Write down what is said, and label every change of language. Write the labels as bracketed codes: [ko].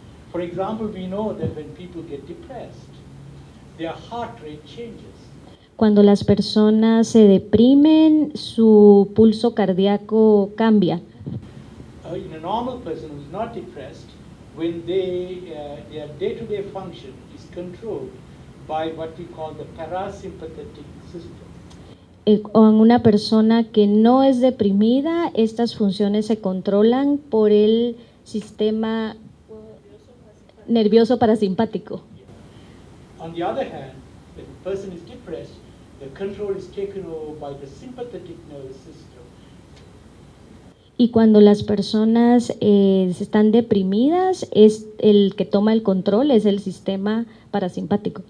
[en] For example, we know that when people get depressed, their heart rate changes. [es] Cuando las personas se deprimen, su pulso cardíaco cambia. [en] In a normal person who is not depressed, when their day-to-day function is controlled by what we call the parasympathetic system. [es] Con una persona que no es deprimida, estas funciones se controlan por el sistema nervioso parasimpático. [en] On the other hand, when a person is depressed, the control is taken over by the sympathetic nervous system. [es] Y cuando las personas están deprimidas, es el que toma el control, es el sistema parasimpático.